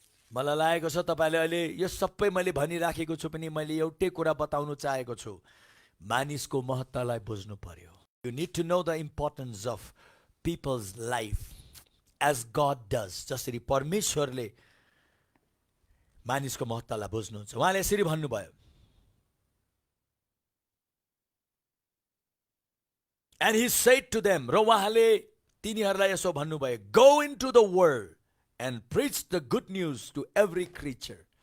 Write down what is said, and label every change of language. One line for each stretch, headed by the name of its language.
Nepali: मलाई लागेको छ तपाईँले अहिले यो सबै मैले भनिराखेको छु पनि मैले एउटै कुरा बताउनु चाहेको छु, मानिसको महत्त्वलाई बुझ्नु पर्यो।
English: You need to know the importance of people's life as God does.
Nepali: जसरी परमेश्वरले मानिसको महत्त्वलाई बुझ्नुहुन्छ। उहाँले यसरी भन्नुभयो,
English: and he said to them,
Nepali: र उहाँले तिनीहरूलाई यसो भन्नुभयो,
English: Go into the world and preach the good news to every creature.